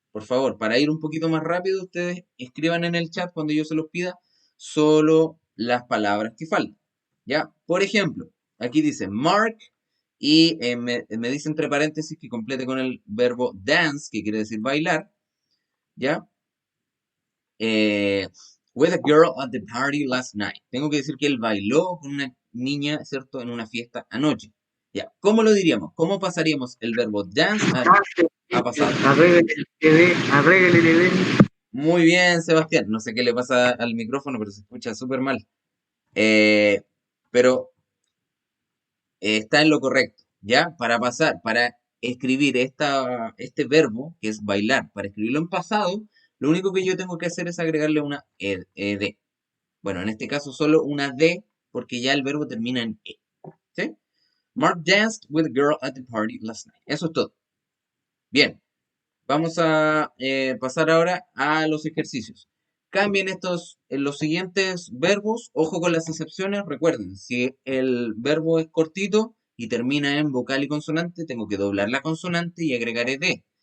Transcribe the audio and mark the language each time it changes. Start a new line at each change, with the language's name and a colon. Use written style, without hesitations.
Spanish: Por favor, para ir un poquito más rápido, ustedes escriban en el chat cuando yo se los pida solo las palabras que faltan. ¿Ya? Por ejemplo, aquí dice Mark y me dice entre paréntesis que complete con el verbo dance, que quiere decir bailar. ¿Ya? Eh,
English: with a girl at the party last night.
Spanish: Tengo que decir que él bailó con una niña, ¿cierto? En una fiesta anoche. ¿Ya? ¿Cómo lo diríamos? ¿Cómo pasaríamos el verbo dance a pasado? Arréglale el evento. Muy bien, Sebastián. No sé qué le pasa al micrófono, pero se escucha súper mal. Eh, pero está en lo correcto, ¿ya? Para pasar, para escribir este verbo, que es bailar, para escribirlo en pasado, lo único que yo tengo que hacer es agregarle una ed. Bueno, en este caso solo una D, porque ya el verbo termina en E. ¿Sí?
English: Mark danced with a girl at the party last night.
Spanish: Eso es todo. Bien, vamos a pasar ahora a los ejercicios. Cambien los siguientes verbos. Ojo con las excepciones. Recuerden, si el verbo es cortito y termina en vocal y consonante, tengo que doblar la consonante y agregar ed.